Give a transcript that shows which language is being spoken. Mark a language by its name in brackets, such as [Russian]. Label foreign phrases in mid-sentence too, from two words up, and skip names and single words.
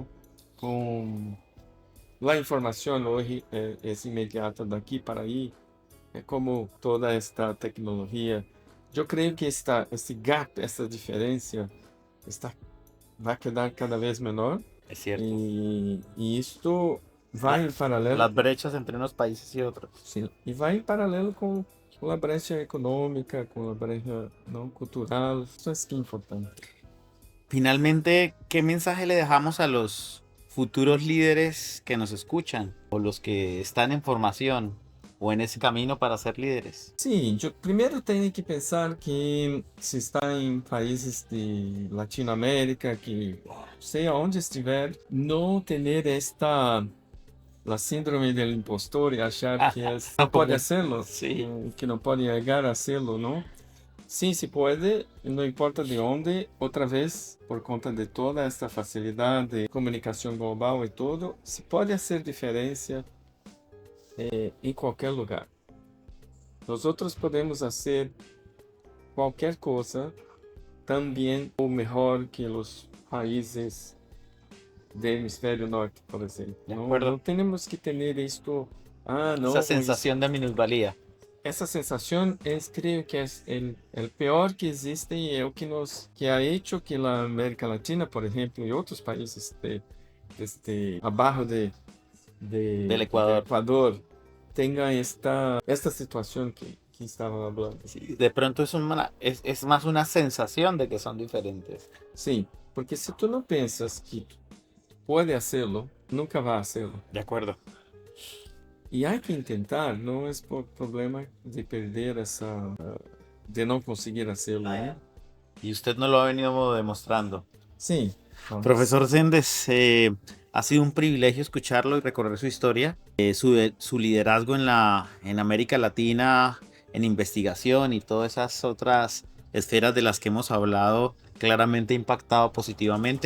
[Spanish] Con la información hoy es inmediata de aquí para ahí, como toda esta tecnología. Yo creo que este gap, esta diferencia, va a quedar cada vez menor. Es cierto. Y esto va en paralelo. Las brechas entre unos países y otros. [Portuguese] Sim, e vai em paralelo com a brecha econômica, com a brecha não cultural. Isso é que é importante. [Spanish] Finalmente, ¿qué mensaje le dejamos a los futuros líderes que nos escuchan o los que están en formación o en ese camino para ser líderes? [Portuguese] Sim, primeiro tem que pensar que se está em países de Latinoamérica, que seja onde estiver, não ter [Spanish] la síndrome del impostor y [Portuguese] achar que [Spanish] no puede hacerlo, Sí. Que no puede llegar a hacerlo, ¿no? Sí, se puede, no importa de dónde, otra vez, [Portuguese] por conta de [Spanish] toda esta facilidad de comunicación global y todo, se puede hacer diferencia en cualquier lugar. Nosotros podemos hacer cualquier cosa también o mejor que los países del hemisferio norte, [Portuguese] por exemplo. Não temos que ter isto. Não. [Spanish] Esa sensación de minusvalía. [Portuguese] Essa sensação, creio que é o pior que existe e é o que [Spanish] ha hecho [Portuguese] que a América Latina, por exemplo, e outros países abaixo [Spanish] del Ecuador, [Portuguese] tenha esta situação que estava falando. [Spanish] Sí, de pronto es más una sensación de que son diferentes. [Portuguese] Sim, porque se tu não pensas que pode hacerlo, nunca vai hacerlo. [Spanish] De acuerdo. [Portuguese] E há que tentar, não é por problema de perder de não conseguir hacerlo, ¿eh? [Spanish] Y usted nos lo ha venido demostrando. Sí. Profesor Sendes, ha sido un privilegio escucharlo y recorrer su historia, su liderazgo en América Latina, en investigación y todas esas otras esferas de las que hemos hablado, claramente impactado positivamente.